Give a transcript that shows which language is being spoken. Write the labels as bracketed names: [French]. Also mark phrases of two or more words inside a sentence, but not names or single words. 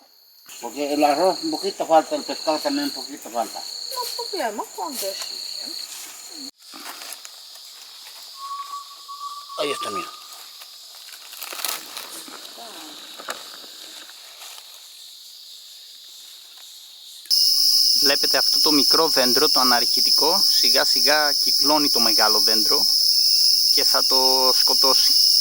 [Spanish] Porque el arroz un poquito falta, el pescado también un poquito falta. No problema, ¿cuántos? Ahí está, mira. [Greek] Βλέπετε αυτό το μικρό δέντρο, το αναρχητικό, σιγά σιγά κυκλώνει το μεγάλο δέντρο και θα το σκοτώσει.